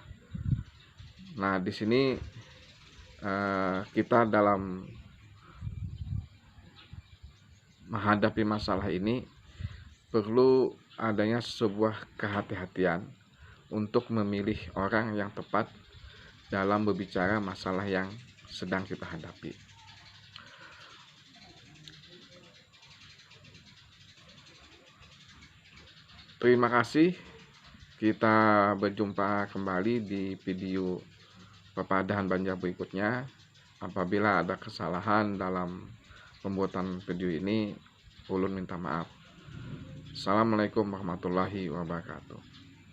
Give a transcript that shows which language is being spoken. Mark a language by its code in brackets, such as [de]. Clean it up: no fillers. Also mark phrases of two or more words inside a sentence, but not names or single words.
[id] Nah, di sini kita dalam menghadapi masalah ini perlu adanya sebuah kehati-hatian untuk memilih orang yang tepat dalam berbicara masalah yang sedang kita hadapi. Terima kasih. Kita berjumpa kembali di video Papadahan Banjar berikutnya. Apabila ada kesalahan dalam pembuatan video ini, ulun minta maaf. [ar] السلام عليكم ورحمة الله وبركاته.